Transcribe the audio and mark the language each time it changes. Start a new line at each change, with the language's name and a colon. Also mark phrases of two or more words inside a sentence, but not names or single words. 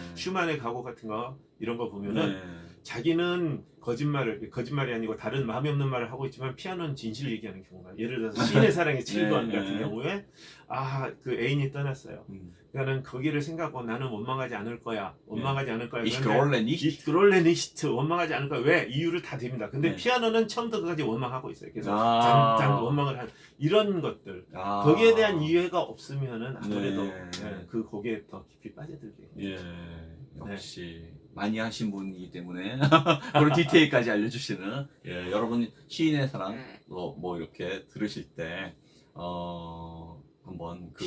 Korean: 슈만의 가곡 같은 거 이런 거 보면은 네. 자기는 거짓말이 아니고 다른 마음이 없는 말을 하고 있지만 피아노는 진실을 얘기하는 경우가, 예를 들어서 시인의 사랑의 7번 네. 같은 경우에 그 애인이 떠났어요. 그러니까는 거기를 생각하고 나는 원망하지 않을 거야. 원망하지 않을 거야.
German: Ich grolle nicht. Ich grolle nicht.
Korean: 원망하지 않을 거야. 왜? 이유를 다 댑니다. 근데 네. 피아노는 처음부터 끝까지 원망하고 있어요. 그래서 아. 원망을 하는 이런 것들. 아. 거기에 대한 이해가 없으면은 아무래도 네. 그 곡에 더 깊이 빠져들게. 예, 역시 많이 하신 분이기 때문에 그런 디테일까지 알려주시는, 예, 여러분 시인의 사랑 뭐 이렇게 들으실 때 한번 그